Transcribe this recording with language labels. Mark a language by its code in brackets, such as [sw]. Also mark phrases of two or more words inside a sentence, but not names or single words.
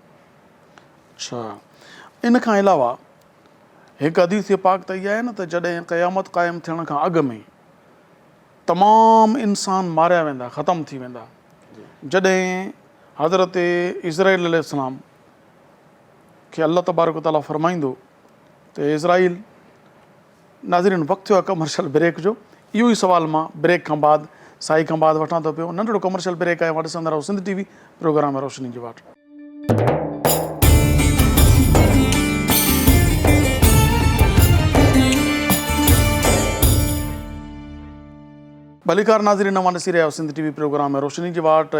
[sd] अच्छा, इन खां अलावा हिकु हदीस पाक त इहा आहे न त जॾहिं क़यामत क़ाइमु थियण खां अॻु में तमामु इंसान मारिया वेंदा, ख़तमु थी वेंदा, जॾहिं हज़रत इज़राइल अलैहिस्सलाम खे [ar] الله تبارك وتعالى [sd] फरमाईंदो त इज़राइल। नाज़रीन, वक़्तु थियो आहे [en] commercial break [sd] जो। इहो ई सुवाल मां ब्रेक खां बाद, साई खां बाद वठां थो पियो। नंढिड़ो [en] commercial break [sd] आहे, मां ॾिसंदा रहो सिंध TV प्रोग्राम रोशनी जी वाट। भलीकार नाज़रीन, मां ॾिसी रहिया सिंध TV प्रोग्राम रोशनी जी वाट।